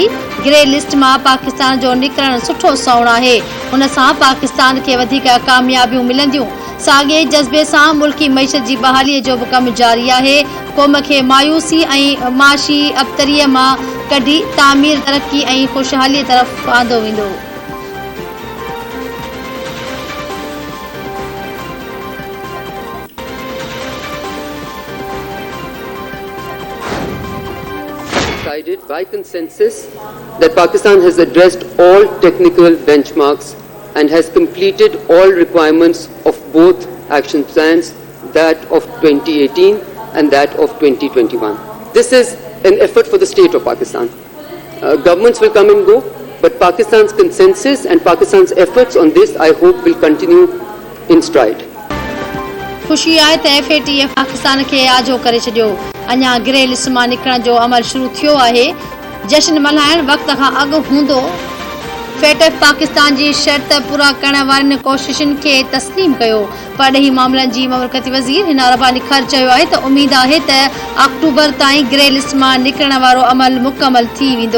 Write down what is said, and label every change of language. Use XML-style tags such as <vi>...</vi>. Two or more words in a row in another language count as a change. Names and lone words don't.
<sd>ग्रे लिस्ट मां पाकिस्तान जो निकिरणु सुठो सौण आहे। उन सां पाकिस्तान खे वधीक कामयाबियूं मिलंदियूं। साॻिए जज़्बे सां मुल्की मईशत जी बहालीअ जो बि कमु जारी आहे। क़ौम खे मायूसी ऐं माशी अबतरीअ मां कढी तामीर, तरक़ी ऐं ख़ुशहालीअ तरफ़ आंदो वेंदो।</sd> <en>Decided by consensus that Pakistan has addressed all technical benchmarks and has completed all requirements of both action plans, that of 2018 and that of 2021. This is an effort for the state of Pakistan. Governments will come and go, but Pakistan's consensus and Pakistan's efforts on this, I hope, will continue in stride.</en> <sd>खुशी आहे त FATF पाकिस्तान खे आजो करे छॾियो। अञा ग्रे लिस्ट मां निकिरण जो अमल शुरू थियो आहे। जश्न मल्हाइण वक़्त खां अॻु हूंदो। FATF पाकिस्तान जी शर्त पूरा करण वारनि कोशिशुनि खे तस्लीम कयो। परॾेही मामलनि जी ममलकती वज़ीर हिना रबानी खर चयो आहे त उमीद आहे त अक्टूबर ताईं ग्रे लिस्ट मां निकिरण वारो अमल मुकमल थी वेंदो।</sd>